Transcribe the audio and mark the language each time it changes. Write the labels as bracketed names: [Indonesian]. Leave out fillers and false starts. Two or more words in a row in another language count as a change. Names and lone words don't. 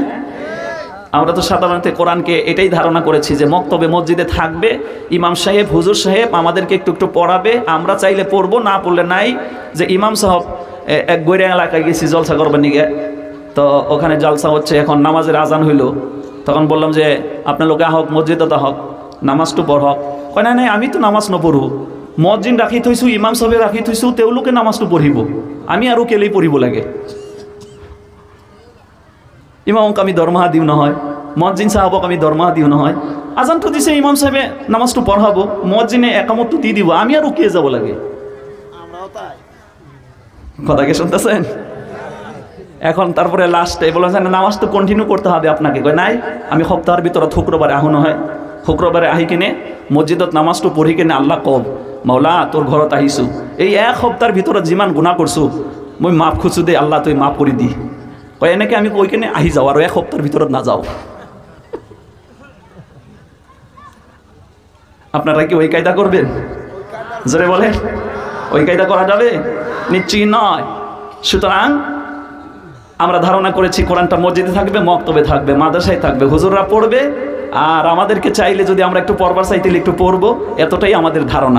[Bangla] আমরা তো সাধারণত কোরআনকে এটাই ধারণা করেছি যে মক্তবে মসজিদে থাকবে, ইমাম সাহেব, হুজুর সাহেব আমাদেরকে একটু একটু পড়াবে, আমরা চাইলে পড়বো, না পড়লে নাই। যে ইমাম সাহেব এক গৈরা এলাকায় গেছি জলসা করবার নিগে, তো ওখানে জলসা হচ্ছে, এখন নামাজের আজান হইল। তখন বললাম যে আপনার লোকে আহক, মসজিদে তো হক, নামাজটু পড় হক। [Assamese] কয় না, নাই আমি তো নামাজ নপঢ়ো, মসজিদ রাখি থৈছো, ইমাম সাহেব রাখি থৈছো, তেওঁলোকে নামাজটু পঢ়িব, আমি আৰু কেলেই পঢ়িব লাগে? ইমামক আমি দৰমহা দিওঁ নহয়, মসজিদ সাহাবক আমি দৰমহা দিওঁ নহয়। আজানটো দিছে ইমাম সাহেবে, নামাজটো পঢ়াব, মসজিদে একামতটো দি দিব, আমি আৰু কে যাব লাগে? [Bangla] কথাকে শুনতেছেন? এখন তারপরে লাস্টে বলেছেন নামাজ তো কন্টিনিউ করতে হবে আপনাকে। [Assamese] কয় নাই, আমি সপ্তাহের ভিতরে শুক্রবারে আহো নহয়, শুক্রবারে আহি কিনে মসজিদত নামাজটো পঢ়ি কিনে আল্লাহ কব, মাওলা তোর ঘৰত আহিছোঁ, এই 1 সপ্তাহের ভিতৰত যিমান গুণা করছো মই মাফ খুঁজছো দে, আল্লাহ তুই মাফ করে দি। কয় এনেকে আমি কৈ কিনে আহি যাওঁ আৰু 1 সপ্তাহের ভিতৰত নাযাওঁ। [Bangla] আপনারা কি ওই কায়দা করবেন? জোরে বলে, ওই কায়দা করা যাবে? নিশ্চয়ই নয়। সুতরাং আমরা ধারণা করেছি কোরআনটা মসজিদে থাকবে, মক্তবে থাকবে, মাদ্রাসায় থাকবে, হুজুররা পড়বে, আর আমাদেরকে চাইলে যদি আমরা একটু পড়বার চাইতে একটু পড়বো, এতটাই আমাদের ধারণা।